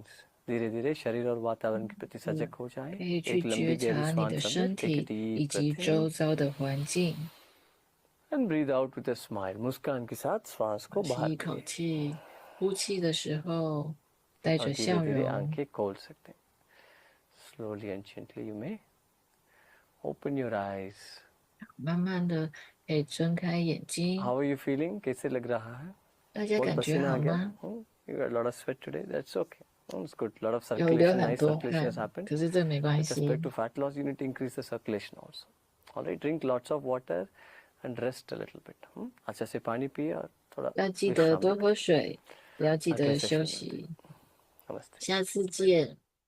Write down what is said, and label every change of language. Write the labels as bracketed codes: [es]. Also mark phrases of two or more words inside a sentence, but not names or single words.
[hi] धीरे धीरे शरीर और वातावरण के प्रति सजग हो जाए. [zh] 可以去 [hi] एक लंबी [zh] 觉 [hi] गहरी [zh] 察你 [hi] श्वास [zh] 的 [hi] लें. [zh] 身 [en] Take a [zh] 体 [en] deep [zh] 以及 [en] breath [zh] 周 [en] in [zh] 遭的环境。 [en] and breathe out with a smile. [hi] मुस्कान के साथ श्वास को [zh] 吸 [hi] बाहर [zh] 一口 [hi] करें [zh] 气，呼气的时候带 [hi] और [zh] 着 [hi] धीरे [zh] 笑 [hi] धीरे [zh] 容。 [hi] आंखें खोल सकते हैं. [en] Slowly and gently you may open your eyes. [zh] 慢慢的可以睁开眼睛。 [en] How are you feeling? [hi] कैसे लग रहा है? [zh] 大家 [hi] बहुत [zh] 感觉 [hi] पसीना [zh] 好 [hi] आ गया? [zh] 吗？ [en] You got a lot of sweat today. That's okay. It's good. A lot of [zh] 有流 [en] circulation, [zh] 很 [en] nice [zh] 多 [en] circulation has [zh] 汗， [en] happened. [zh] 可是这没关 [en] With [zh] 系。 [en] respect to fat loss, you need to increase the circulation also. All right, drink lots of water and rest a little bit. [hi] अच्छा से पानी पिए और थोड़ा [zh] 要记得 [hi] विश्राम [zh] 多 [hi] भी [zh] 喝水，不要记 [hi] अगले [zh] 得休 [hi] सेशन में [zh] 息。 [hi] नमस्ते. [zh] 下次见。